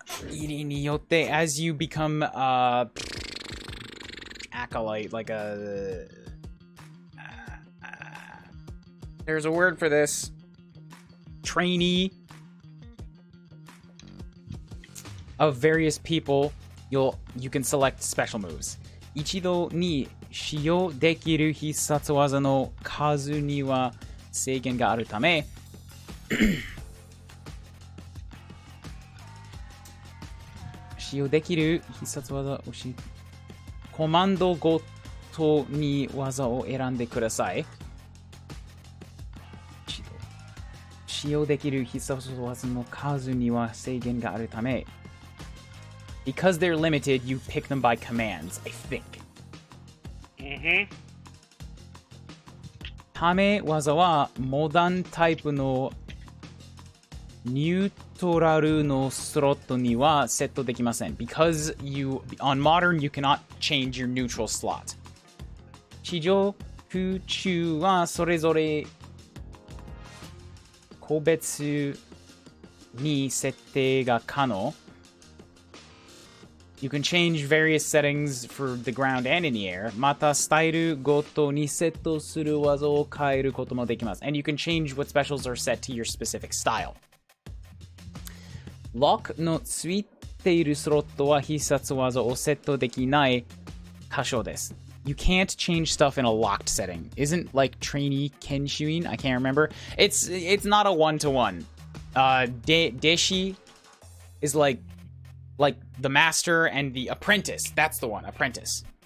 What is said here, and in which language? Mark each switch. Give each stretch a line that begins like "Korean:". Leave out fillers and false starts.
Japanese: 入りによって
English: as you become acolyte, like a there's a word for this, trainee of various people, you can select special moves.
Japanese: 一度に使用できる必殺技の数には制限があるため使用できる必殺技をコマンドごとに技を選んでください。使用できる必殺技の数には制限があるため
English: because they're limited, you pick them by commands, I think.
Japanese: ため技はモダンタイプのニュートラルのスロットにはセットできません。
English: Because on modern, you cannot change your neutral slot.
Japanese: 地上空中はそれぞれ個別に設定が可能。
English: You can change various settings for the ground and in the air.
Japanese: また、スタイルごとにセットする技を変えることもできます。
English: And you can change what specials are set to your specific style.
Japanese: ロックのついているスロットは必殺技をセットできない箇所です。
English: You can't change stuff in a locked setting. Isn't like trainee Kenshuin? I can't remember. It's not a one-to-one. Deshi is like the master and the apprentice. That's the one, apprentice.